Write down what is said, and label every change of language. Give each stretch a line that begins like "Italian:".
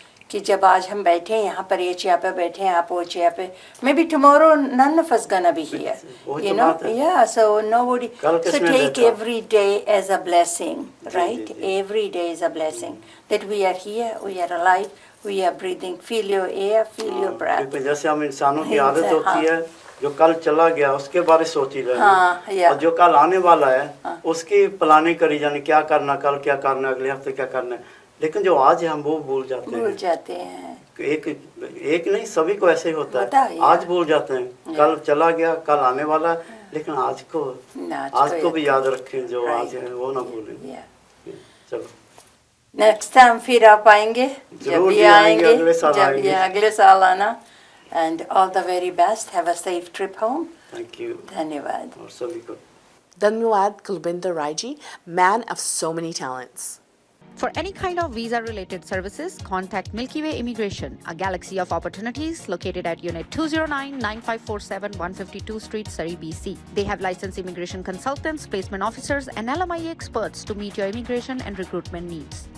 Hindi: कि जब आज हम बैठे हैं यहाँ पर, ये चेयर पे
English: बैठे हैं, आप वो चेयर पे, may be tomorrow none of us gonna be here, you know, yeah, so nobody, so take every day as a blessing, right? Every day is a blessing that we are here, we are alive, we are breathing. Feel your air, feel your breath.
Hindi: क्योंकि जैसे हम इंसानों की आदत हाँ। होती है, जो कल चला गया उसके बारे में सोच ही रहे हाँ, हैं, या। और जो कल आने वाला है उसकी प्लानिंग करी जानी, क्या करना, कल क्या करना, अगले हफ्ते क्या करना है। लेकिन जो आज है हम वो भूल जाते हैं। एक नहीं, सभी को ऐसे ही होता है। आज भूल जाते हैं, कल चला गया, कल आने वाला है, लेकिन आज को भी याद रखें, जो आज है वो ना भूलें। चलो नेक्स्ट टाइम फिर आप आएंगे, जब भी आएंगे, अगले साल आना।
English: And all the very best, have a safe trip home. Thank you,
Hindi: धन्यवाद। और सभी को
English: धन्यवाद Kulbinder Rai ji, man of so many talents. For any kind of visa-related services, contact Milky Way Immigration, a galaxy of opportunities located at Unit 209-9547 152 Street, Surrey, BC. They have licensed immigration consultants, placement officers, and LMIA experts to meet your immigration and recruitment needs.